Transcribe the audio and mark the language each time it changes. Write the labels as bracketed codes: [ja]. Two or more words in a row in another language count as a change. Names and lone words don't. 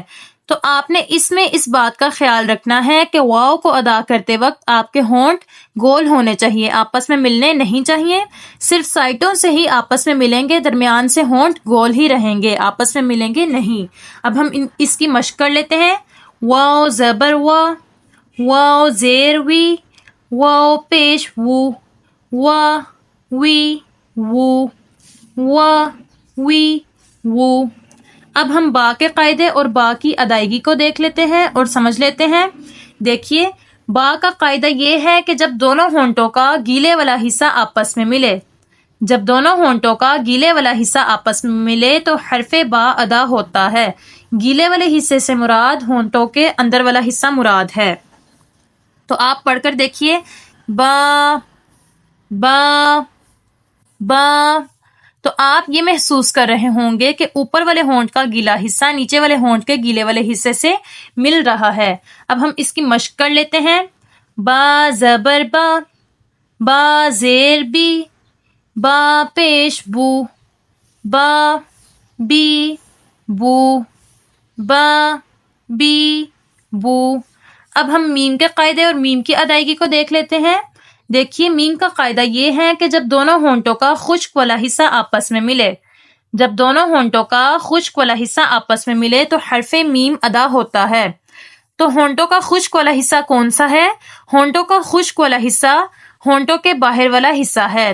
[ur] تو آپ نے اس میں اس بات کا خیال رکھنا ہے کہ واو کو ادا کرتے وقت آپ کے ہونٹ گول ہونے چاہیے، آپس میں ملنے نہیں چاہیے، صرف سائٹوں سے ہی آپس میں ملیں گے، درمیان سے ہونٹ گول ہی رہیں گے، آپس میں ملیں گے نہیں۔ اب ہم اس کی مشق کر لیتے ہیں۔ واو زبر وا، واو زیر وی، واو پیش وو، وا وی وو، وا وی وو۔ اب ہم با کے قاعدے اور با کی ادائیگی کو دیکھ لیتے ہیں اور سمجھ لیتے ہیں۔ دیکھیے با کا قاعدہ یہ ہے کہ جب دونوں ہونٹوں کا گیلے والا حصہ آپس میں ملے، جب دونوں ہونٹوں کا گیلے والا حصہ آپس میں ملے تو حرف با ادا ہوتا ہے۔ گیلے والے حصے سے مراد ہونٹوں کے اندر والا حصہ مراد ہے۔ تو آپ پڑھ کر دیکھیے با، با، با۔ تو آپ یہ محسوس کر رہے ہوں گے کہ اوپر والے ہونٹ کا گیلا حصہ نیچے والے ہونٹ کے گیلے والے حصے سے مل رہا ہے۔ اب ہم اس کی مشق کر لیتے ہیں۔ با زبر با، با زیر بی، با پیش بو، با بی بو، با بی بو۔ اب ہم میم کے قاعدے اور میم کی ادائیگی کو دیکھ لیتے ہیں۔ دیکھیے میم کا قاعدہ یہ ہے کہ جب دونوں ہونٹوں کا خشک والا حصہ آپس میں ملے، جب دونوں ہونٹوں کا خشک والا حصہ آپس میں ملے تو حرف میم ادا ہوتا ہے۔ تو ہونٹوں کا خشک والا حصہ کون سا ہے؟ ہونٹوں کا خشک والا حصہ ہونٹوں کے باہر والا حصہ ہے۔